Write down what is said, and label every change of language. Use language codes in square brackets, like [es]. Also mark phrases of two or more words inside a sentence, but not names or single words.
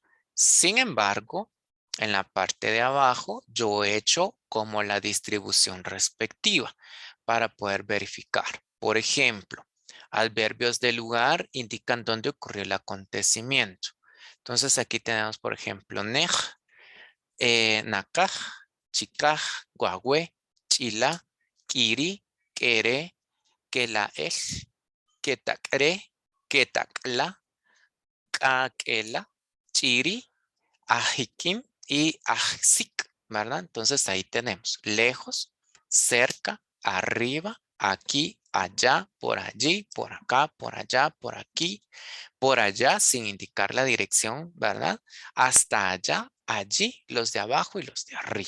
[es] Sin embargo, en la parte de abajo yo he hecho como la distribución respectiva para poder verificar. Por ejemplo, adverbios de lugar indican dónde ocurrió el acontecimiento. Entonces aquí tenemos, por ejemplo, nej, nakaj, chikaj, guagüe, chila, kiri, kere, kelaej, ketakre, ketakla, kakela, chiri, ajikim y ajsik, ¿verdad? Entonces ahí tenemos lejos, cerca, arriba, aquí, allá, por allí, por acá, por allá, por aquí, por allá, sin indicar la dirección, ¿verdad? Hasta allá, allí, los de abajo y los de arriba.